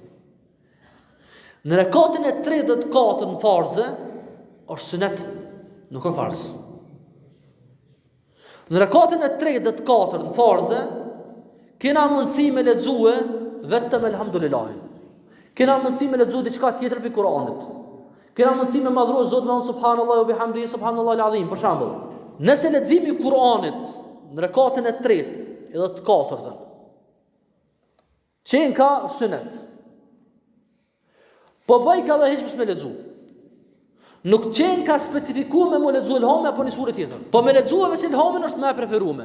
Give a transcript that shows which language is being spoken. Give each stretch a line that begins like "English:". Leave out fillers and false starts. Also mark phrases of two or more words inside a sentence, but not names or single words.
Albanian: Në rekatën e tretë dhe të katërt në farze është sunet, nuk është farz. Në rekatën e tretë dhe të katërt në farze kena mundësi me lexue vetëm elhamdulillahin. Kena mundësi me lexue diçka tjetër për Kur'anit. Kena mundësi me madhruar Zotin me
Arabic: سبحان الله وبحمده سبحان الله العظيم.
Albanian: Për shembull, nëse leximi i Kur'anit në rekatën e tretë edhe të katërtën qenë ka sunet, po bëj ka dhe hiç me lexu, nuk qenë ka specifikuar me më lexu ilhamin apo një sure tjetër, po me lexu veç ilhamin është më e preferuar.